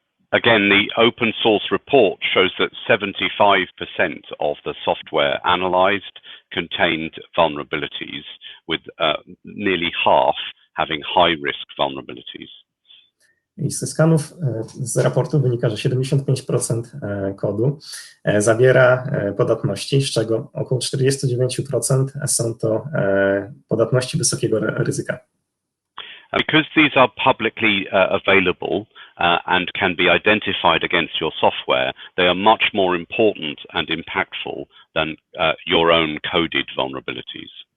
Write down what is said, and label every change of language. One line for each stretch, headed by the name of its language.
English: Again, the open source report shows that 75% of the software analyzed contained vulnerabilities, with nearly half having high-risk vulnerabilities.
Polish: I ze skanów z raportu wynika, że 75% kodu zawiera podatności, z czego około 49% są to podatności wysokiego ryzyka.
English: Because these are publicly available and can be identified against your software, they are much more important and impactful than your own coded vulnerabilities.